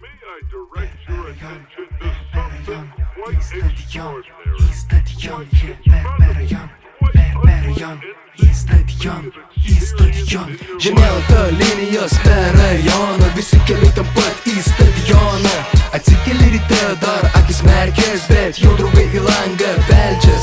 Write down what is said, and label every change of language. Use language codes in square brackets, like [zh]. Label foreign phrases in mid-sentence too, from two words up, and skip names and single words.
[en] I direct your attention to something quite extraordinary. [lt] Žemėlapio linijos per rajoną, visi keliai tam pat į stadioną. Atsikeli ryte dar akis merkės, bet jau draugai į langą beldžias.